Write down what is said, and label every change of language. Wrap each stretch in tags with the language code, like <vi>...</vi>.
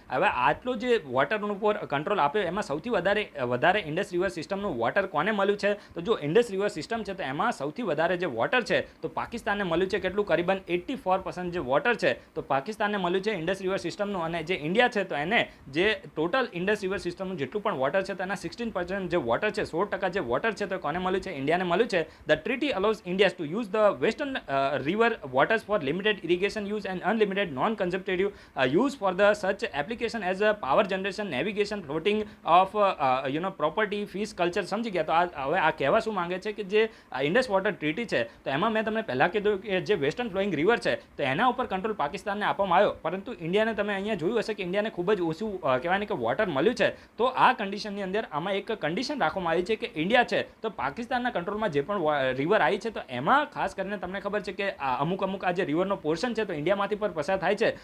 <gu>હવે આટલો જે વોટર ઉપર કંટ્રોલ આપ્યો એમાં સૌથી વધારે ઇન્ડસ રિવર સિસ્ટમનું વોટર કોને મળ્યું છે તો જો ઇન્ડસ રિવર સિસ્ટમ છે તો એમાં સૌથી વધારે જે વોટર છે તો પાકિસ્તાનને મળ્યું છે. કેટલું? કરીબન 84% જે વોટર છે તો પાકિસ્તાનને મળ્યું છે ઇન્ડસ રિવર સિસ્ટમનું. અને જે ઇન્ડિયા છે તો એને જે ટોટલ ઇન્ડસ રિવર સિસ્ટમનું જેટલું પણ વોટર છે તો એના 16% જે વોટર છે, 16% જે વોટર છે તો કોને મળ્યું છે? ઇન્ડિયાને મળ્યું છે.</gu> <en>The treaty allows India to use the western river waters for limited irrigation use and unlimited non-consumptive use for the such application as power generation, navigation, floating of property, fish culture.</en> <gu>સમજી ગયા? તો હવે આ કહેવા શું માંગે છે કે જે ઇન્ડસ વોટર ટ્રીટી છે તો એમાં મેં તમને પહેલાં કીધું કે જે વેસ્ટર્ન ફ્લોઈંગ રિવર છે તો એના ઉપર કંટ્રોલ પાકિસ્તાનને આપવામાં આવ્યો, પરંતુ ઇન્ડિયાને તમે અહીંયા જોયું હશે કે ઇન્ડિયાને ખૂબ જ ઓછું કહેવાય ને કે વોટર મળ્યું છે. તો આ કન્ડિશનની અંદર આમાં એક કન્ડિશન રાખવામાં આવી છે કે ઇન્ડિયા છે તો પાકિસ્તાનના કંટ્રોલમાં જે પણ રિવર આવી છે તો એમાં ખાસ કરીને તમને ખબર છે કે અમુક આ જે રિવરનો પોર્શન છે તો ઇન્ડિયામાંથી પર પસાર થાય છે.</gu>